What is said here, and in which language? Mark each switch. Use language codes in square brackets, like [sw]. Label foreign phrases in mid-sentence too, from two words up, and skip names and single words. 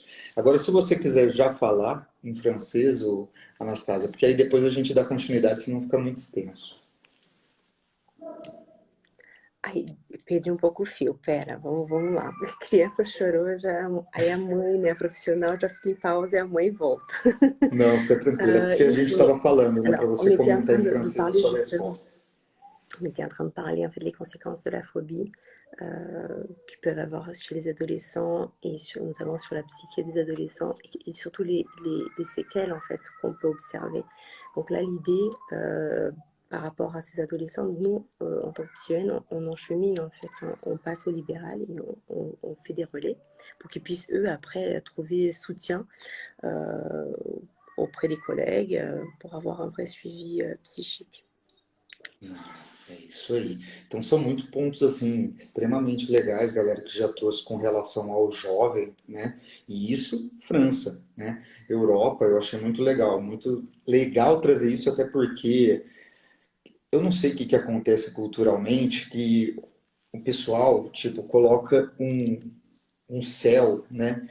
[pt] Agora, se você quiser já falar em francês, ou Anastasia, porque aí depois a gente dá continuidade, senão fica muito extenso. Ai, perdi um pouco o fio, pera, vamos lá. A criança chorou, já, aí a mãe, né, a profissional, já fica em pausa e a mãe volta. Não, fica tranquila, porque a gente Enfim, estava falando, né, para [fr] alors, on [pt] você [fr] était en [pt] comentar [fr] train [pt] em [fr] de [pt] francês a [fr] parler [pt] sua [fr] justement, [pt] resposta. [fr] on était en train de parler en fait des conséquences de la phobie. qui peuvent avoir chez les adolescents et notamment sur la psyché des adolescents et surtout les séquelles en fait qu'on peut observer. Donc là, l'idée par rapport à ces adolescents, nous, en tant que psychologues, on enchemine en fait, on passe au libéral et on fait des relais pour qu'ils puissent eux après trouver soutien euh, auprès des collègues pour avoir un vrai suivi psychique. [pt] É isso aí. Então são muitos pontos assim extremamente legais, galera, que já trouxe com relação ao jovem, né? E isso, França, né? Europa, eu achei muito legal trazer isso até porque eu não sei o que que acontece culturalmente que o pessoal, tipo, coloca um céu, né?